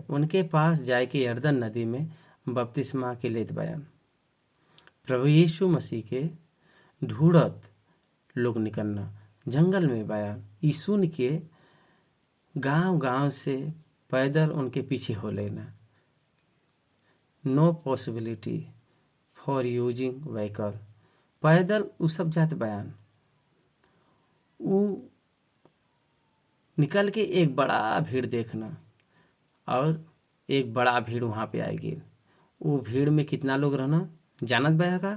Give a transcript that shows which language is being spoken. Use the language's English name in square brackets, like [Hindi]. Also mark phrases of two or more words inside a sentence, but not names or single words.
[Bhojpuri] उनके पास जाए के यरदन नदी में बपतिस्मा के लेत बयान। प्रभु यीशु मसीह के ढूंढत लोग निकलना जंगल में बयान। ई सुन के गांव-गांव से पैदल उनके पीछे हो लेना। [English] no possibility for using vehicle. [Bhojpuri] पैदल उ सब जात बयान। उ निकल के एक बड़ा भीड़ देखना और एक बड़ा भीड़ वहाँ पे आएगी। वो भीड़ में कितना लोग रहना जानत बया का?